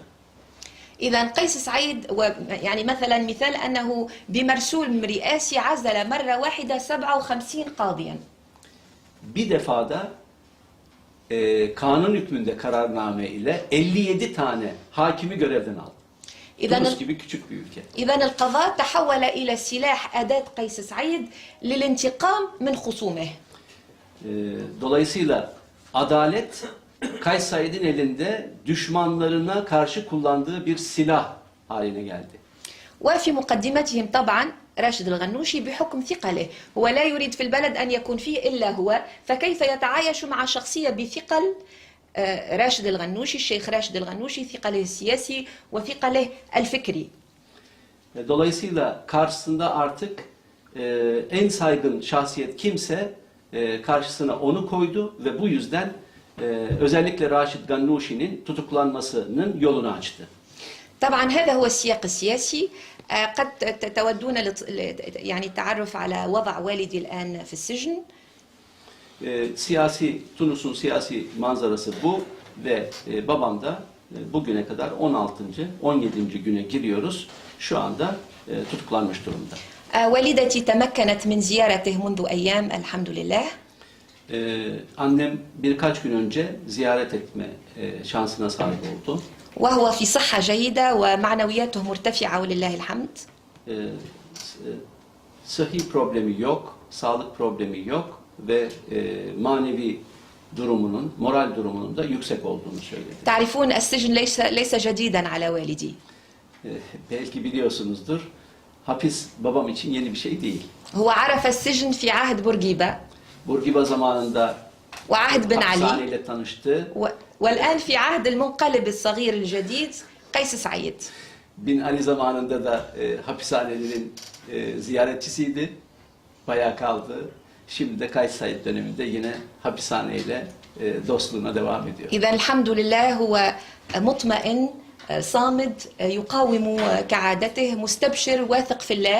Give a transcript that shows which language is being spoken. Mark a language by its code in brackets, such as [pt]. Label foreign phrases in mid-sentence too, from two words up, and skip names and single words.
[ar] إذا قيس سعيد يعني مثلا مثال أنه بمرسوم رئاسي عزل مرة واحدة 57 قاضيا. [tr] Bir defada kanun hükmünde kararname ile 57 tane hakimi görevden aldı. Tunus gibi küçük bir ülke. [ar] إذا القضاء تحول إلى سلاح أداة قيس سعيد للانتقام من خصومه. [tr] Dolayısıyla adalet Kays Said'in elinde düşmanlarına karşı kullandığı bir silah haline geldi. [ar] وفي مقدمتهم طبعا راشد الغنوشي بحكم ثقله، هو لا يريد في البلد أن يكون فيه إلا هو، فكيف يتعايش مع شخصية بثقل راشد الغنوشي، الشيخ راشد الغنوشي، ثقله السياسي وثقله الفكري. [tr] Dolayısıyla karşısında artık en saygın şahsiyet kimse karşısına onu koydu ve bu yüzden özellikle Raşid Gannuşi'nin tutuklanmasının yolunu açtı. [ar] طبعا هذا هو السياق السياسي. قد تودون يعني التعرف على وضع والدي الآن في السجن. [tr] Tunus'un siyasi manzarası bu ve babam da bugüne kadar 17. güne giriyoruz. Şu anda tutuklanmış durumda. [ar] والدتي تمكنت من زيارته منذ أيام الحمد لله. [tr] Annem birkaç gün önce ziyaret etme şansına sahip oldu. [ar] وهو في صحة جيدة ومعنوياته مرتفعة ولله الحمد. [tr] Sıhhi problemi yok, sağlık problemi yok ve manevi durumunun, moral durumunun da yüksek olduğunu söyledi. [ar] تعرفون السجن ليس جديدا على والدي. [tr] Belki biliyorsunuzdur, hapis babam için yeni bir şey değil. [ar] هو عرف السجن في عهد بورقيبة [tr] Burgiba zamanında [ar] وعهد بن علي [tr] hapishaneyle tanıştı. [ar] والآن في عهد المنقلب الصغير الجديد قيس سعيد. [tr] Bin Ali zamanında da hapishanenin ziyaretçisiydi. Bayağı kaldı. Şimdi de Kays Said döneminde yine hapishaneyle dostluğuna devam ediyor. [ar] إذا الحمد لله هو مطمئن صامد يقاوم كعادته مستبشر واثق في الله.